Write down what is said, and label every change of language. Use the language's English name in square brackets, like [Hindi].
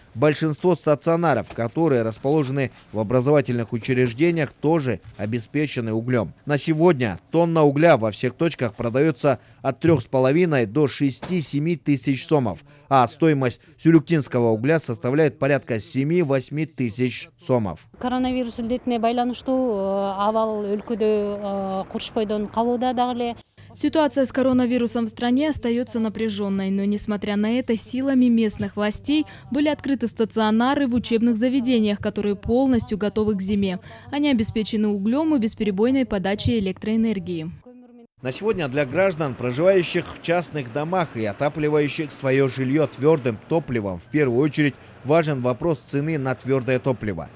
[Russian] Большинство стационаров, которые расположены в образовательных учреждениях, тоже обеспечены углем. На сегодня тонна угля во всех точках продается от 3,5 до 6-7 тысяч сомов, а стоимость сюлюктинского угля составляет порядка 7-8 тысяч сомов. [Kyrgyz] Коронавирус илдетине байланыштуу абал өлкөдө курушпойдон калууда дагы эле. [Russian] Ситуация с коронавирусом в стране остается напряженной, но несмотря на это, силами местных властей были открыты стационары в учебных заведениях, которые полностью готовы к зиме. Они обеспечены углем и бесперебойной подачей электроэнергии. На сегодня для граждан, проживающих в частных домах и отапливающих свое жилье твердым топливом, в первую очередь важен вопрос цены на твердое топливо.